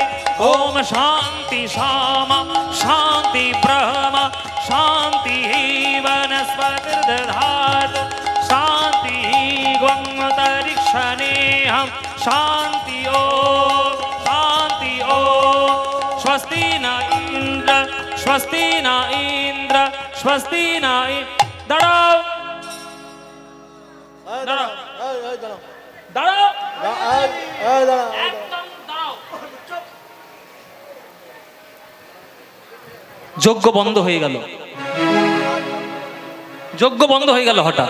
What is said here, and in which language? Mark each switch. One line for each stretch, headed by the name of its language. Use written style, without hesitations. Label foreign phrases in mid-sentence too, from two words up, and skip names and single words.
Sanskrit: ओम शांति शाम शांति ब्रह्म शांति वनस्पतिर्दधातु शांति ग्वंतरिक्षणेहं शांति ओ स्वस्ति न इंद्र स्वस्ति न इंद्र स्वस्ति न दाঁড়াও
Bangla: দাঁড়াও দাঁড়াও একদম দাঁড়াও। যজ্ঞ বন্ধ হয়ে গেল, যজ্ঞ বন্ধ হয়ে গেল হঠাৎ।